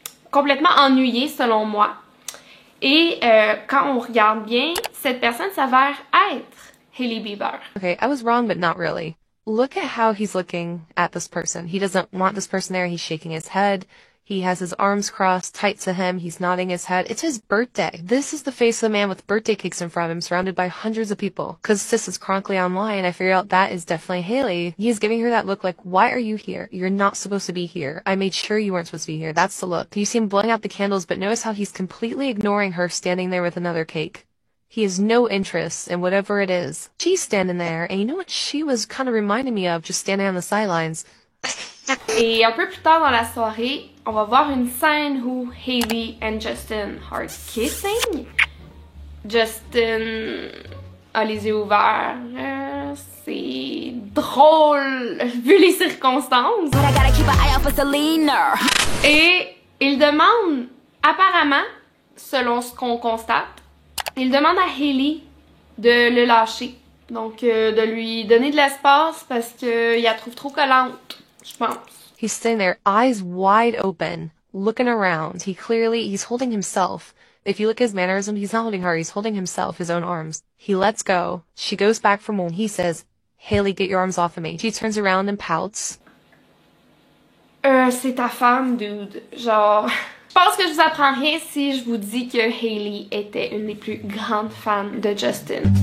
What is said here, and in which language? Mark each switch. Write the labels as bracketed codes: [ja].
[fr] Complètement ennuyé selon moi. Et quand on regarde bien, cette personne s'avère être Hailey Bieber. [en] Okay, I was wrong, but not really. Look at how he's looking at this person. He doesn't want this person there. He's shaking his head. He has his arms crossed tight to him. He's nodding his head. It's his birthday. This is the face of a man with birthday cakes in front of him, surrounded by hundreds of people. Because this is chronically online, I figured out that is definitely Hailey. He's giving her that look like, why are you here? You're not supposed to be here. I made sure you weren't supposed to be here. That's the look. You see him blowing out the candles, but notice how he's completely ignoring her standing there with another cake. He has no interest in whatever it is. She's standing there, and you know what she was kind of reminding me of, just standing on the sidelines? [fr] Et un peu plus tard dans la soirée, on va voir une scène où Hailey [en] and Justin are kissing. [fr] Justin a les yeux ouverts. C'est drôle vu les circonstances. Et il demande, apparemment, selon ce qu'on constate, il demande à Hailey de le lâcher. Donc, de lui donner de l'espace parce qu'il la trouve trop collante, je pense. [en] He's sitting there, eyes wide open, looking around. He's holding himself. If you look at his mannerism, he's not holding her, he's holding himself, his own arms. He lets go. She goes back for more. He says, Hailey, get your arms off of me. She turns around and pouts. [fr] C'est ta femme, dude. Genre... Je pense que je vous apprends rien si je vous dis que Hailey était une des plus grandes fans de Justin.